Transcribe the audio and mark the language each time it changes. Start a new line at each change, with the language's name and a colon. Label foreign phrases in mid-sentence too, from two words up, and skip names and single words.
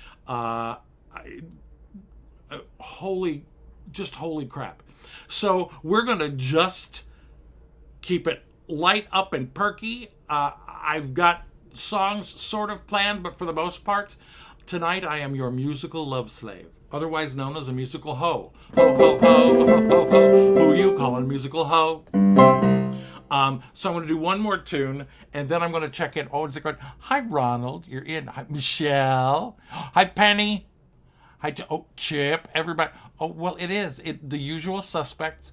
English: Holy crap. So we're going to just keep it light up and perky. I've got songs sort of planned, but for the most part, tonight I am your musical love slave, otherwise known as a musical hoe. Ho, ho, ho, ho, ho, ho. Who you calling musical hoe? So I'm going to do one more tune, and then I'm going to check in. Oh, it's going. Hi, Ronald. You're in. Hi, Michelle. Hi, Penny. Hi, Chip. Everybody. Oh, well, it is. The usual suspects.